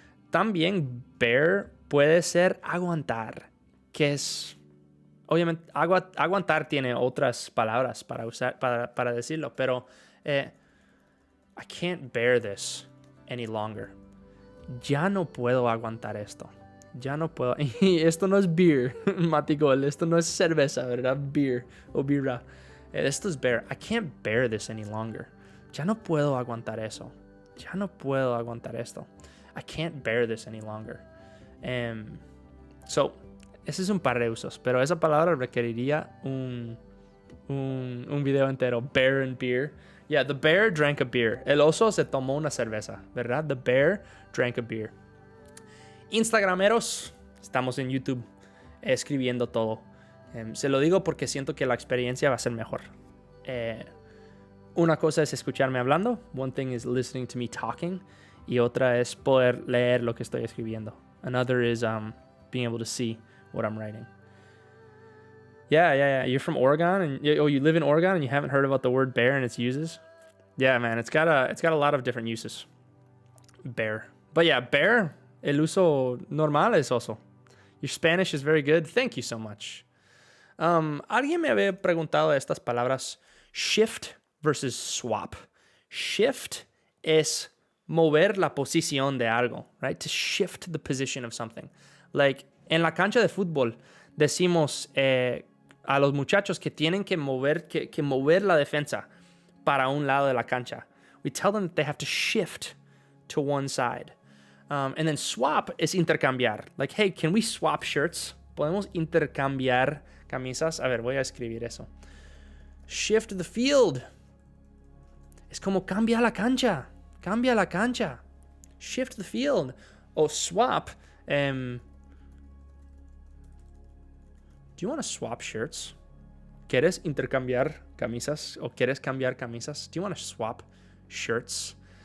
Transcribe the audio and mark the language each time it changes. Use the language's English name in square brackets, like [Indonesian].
[Spanish] También bear puede ser aguantar, que es, obviamente, aguantar tiene otras palabras para usar, para decirlo, pero [English] I can't bear this any longer. [Spanish] Ya no puedo aguantar esto. Ya no puedo. Y esto no es beer, Matigol. Esto no es cerveza, ¿verdad? Beer o birra. Esto es bear. [English] I can't bear this any longer. [Spanish] Ya no puedo aguantar eso. Ya no puedo aguantar esto. [English] I can't bear this any longer. [Spanish] So, ese es un par de usos, pero esa palabra requeriría un video entero. [English] Bear and beer. Yeah, the bear drank a beer. [Spanish] El oso se tomó una cerveza, ¿verdad? [English] The bear drank a beer. [Spanish] Instagrameros, estamos en YouTube escribiendo todo. Se lo digo porque siento que la experiencia va a ser mejor. Una cosa es escucharme hablando. [English] One thing is listening to me talking. [Spanish] Y otra es poder leer lo que estoy escribiendo. [English] Another is being able to see what I'm writing. Yeah. You're from Oregon, and you live in Oregon, and you haven't heard about the word bear and its uses. Yeah, man, it's got a lot of different uses. Bear, but yeah, bear. [Spanish] El uso normal es oso. [English] Your Spanish is very good. Thank you so much. [Spanish] Alguien me había preguntado estas palabras shift versus swap. Shift es mover la posición de algo, right? [English] To shift the position of something. [Spanish] Like, en la cancha de fútbol decimos a los muchachos que tienen que mover la defensa para un lado de la cancha. [English] We tell them that they have to shift to one side. And then swap [Spanish] es intercambiar. [English] Like, hey, can we swap shirts? [Spanish] ¿Podemos intercambiar camisas? A ver, voy a escribir eso. [English] Shift the field. [Spanish] Es como cambia la cancha. Cambia la cancha. [English] Shift the field. [Spanish] O swap. [English] Do you want to swap shirts? [Spanish] ¿Quieres intercambiar camisas? ¿O quieres cambiar camisas? [English] Do you want to swap shirts?